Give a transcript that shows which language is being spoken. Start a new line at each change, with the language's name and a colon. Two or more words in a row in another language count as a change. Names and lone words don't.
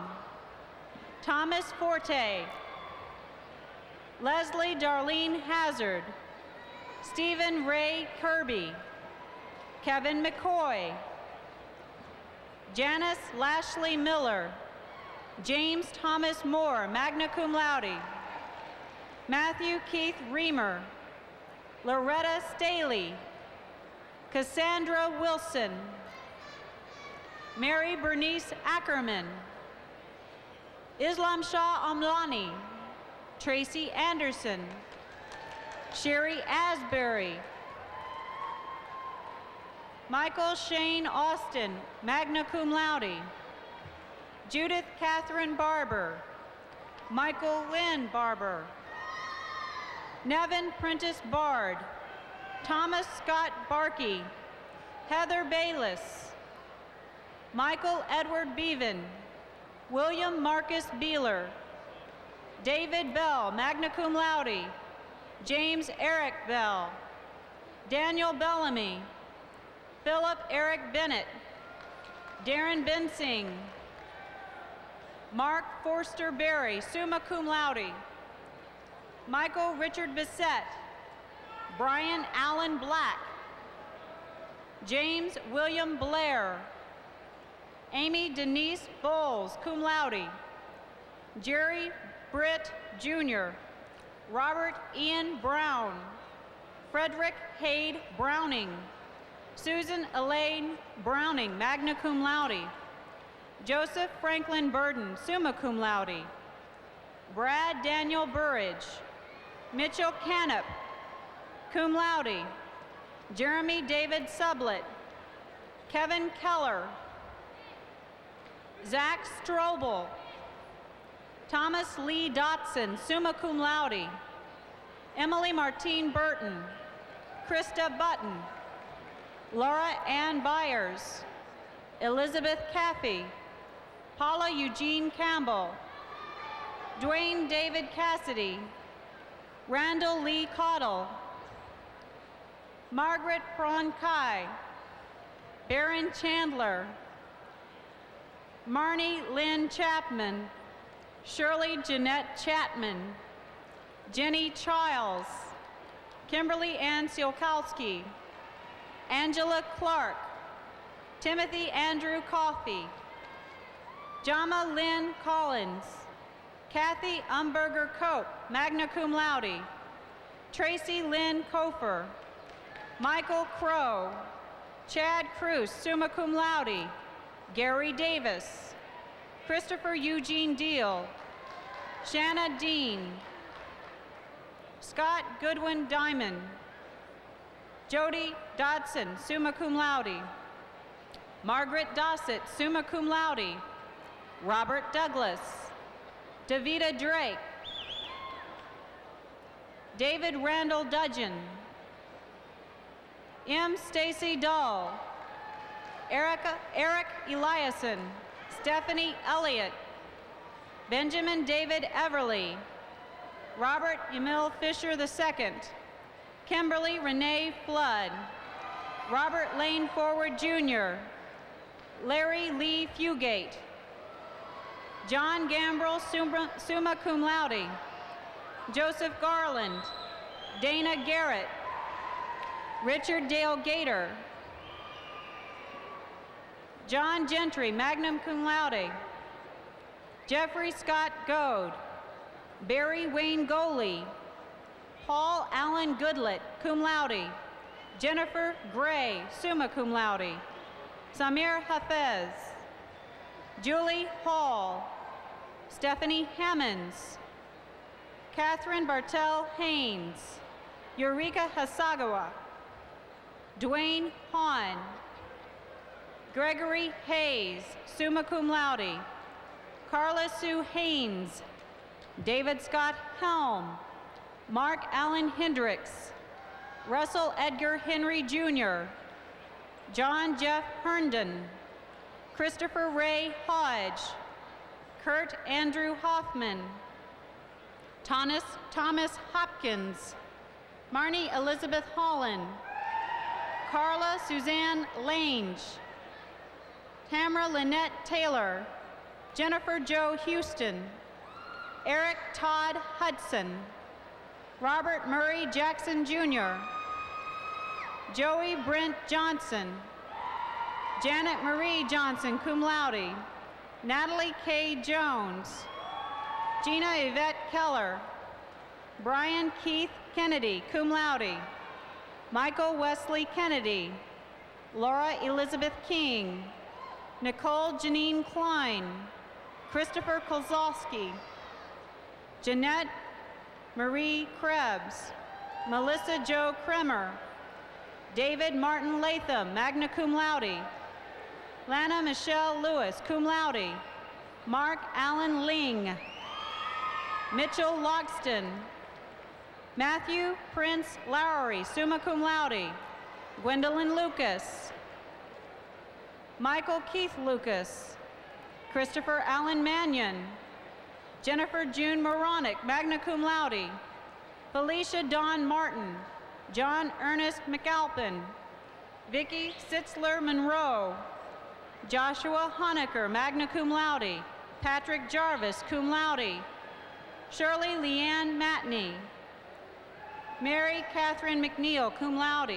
English: Thomas Forte. Leslie Darlene Hazard. Stephen Ray Kirby. Kevin McCoy. Janice Lashley Miller. James Thomas Moore,
Latin: magna cum laude.
English: Matthew Keith Reamer. Loretta Staley. Cassandra Wilson. Mary Bernice Ackerman. Islam Shah Amlani. Tracy Anderson. Sherry Asbury. Michael Shane Austin,
Latin: magna cum laude.
English: Judith Catherine Barber. Michael Lynn Barber. Nevin Prentice Bard. Thomas Scott Barkey. Heather Bayless. Michael Edward Bevan. William Marcus Beeler. David Bell,
Latin: magna cum laude.
English: James Eric Bell. Daniel Bellamy. Philip Eric Bennett. Darren Bensing. Mark Forster Berry,
Latin: summa cum laude.
English: Michael Richard Bissett. Brian Allen Black. James William Blair. Amy Denise Bowles,
Latin: cum laude.
English: Jerry Britt Jr. Robert Ian Brown. Frederick Hade Browning. Susan Elaine Browning,
Latin: magna cum laude.
English: Joseph Franklin Burden,
Latin: summa cum laude.
English: Brad Daniel Burridge. Mitchell Canup,
Latin: cum laude.
English: Jeremy David Sublett. Kevin Keller. Zach Strobel. Thomas Lee Dotson,
Latin: summa cum laude.
English: Emily Martine Burton. Krista Button. Laura Ann Byers. Elizabeth Caffey. Paula Eugene Campbell. Dwayne David Cassidy. Randall Lee Cottle. Margaret Prawn Kai. Baron Chandler. Marnie Lynn Chapman. Shirley Jeanette Chapman. Jenny Childs. Kimberly Ann Siolkowski. Angela Clark. Timothy Andrew Coffey. Jama Lynn Collins. Kathy Umberger Cope,
Latin: magna cum laude.
English: Tracy Lynn Kofer. Michael Crow. Chad Cruz,
Latin: summa cum laude.
English: Gary Davis. Christopher Eugene Deal. Shanna Dean. Scott Goodwin Diamond. Jody Dodson,
Latin: summa cum laude.
English: Margaret Dossett,
Latin: summa cum laude.
English: Robert Douglas. Davita Drake. David Randall Dudgeon. M. Stacy Dahl. Eric Eliason. Stephanie Elliott. Benjamin David Everly. Robert Emil Fisher II. Kimberly Renee Flood. Robert Lane Forward Jr. Larry Lee Fugate. John Gambrell,
Latin: summa cum laude.
English: Joseph Garland. Dana Garrett. Richard Dale Gator. John Gentry,
Latin: magna cum laude.
English: Jeffrey Scott Goad. Barry Wayne Goley. Paul Allen Goodlett,
Latin: cum laude.
English: Jennifer Gray,
Latin: summa cum laude.
English: Samir Hafez. Julie Hall. Stephanie Hammonds. Catherine Bartell Haynes. Eureka Hasagawa. Dwayne Hahn. Gregory Hayes,
Latin: summa cum laude.
English: Carla Sue Haynes. David Scott Helm. Mark Allen Hendricks. Russell Edgar Henry Jr. John Jeff Herndon. Christopher Ray Hodge. Kurt Andrew Hoffman. Thomas Hopkins. Marnie Elizabeth Holland. Carla Suzanne Lange. Tamara Lynette Taylor. Jennifer Jo Houston. Eric Todd Hudson. Robert Murray Jackson Jr. Joey Brent Johnson. Janet Marie Johnson,
Latin: cum laude.
English: Natalie K. Jones. Gina Yvette Keller. Brian Keith Kennedy,
Latin: cum laude.
English: Michael Wesley Kennedy. Laura Elizabeth King. Nicole Janine Klein. Christopher Kozlowski. Jeanette Marie Krebs. Melissa Jo Kremer. David Martin Latham,
Latin: magna cum laude.
English: Lana Michelle Lewis,
Latin: cum laude.
English: Mark Allen Ling. Mitchell Logston. Matthew Prince Lowry,
Latin: summa cum laude.
English: Gwendolyn Lucas. Michael Keith Lucas. Christopher Allen Mannion. Jennifer June Moronic,
Latin: magna cum laude.
English: Felicia Dawn Martin. John Ernest McAlpin. Vicki Sitzler Monroe. Joshua Honecker,
Latin: magna cum laude.
English: Patrick Jarvis,
Latin: cum laude.
English: Shirley Leanne Matney. Mary Catherine McNeil,
Latin: cum laude.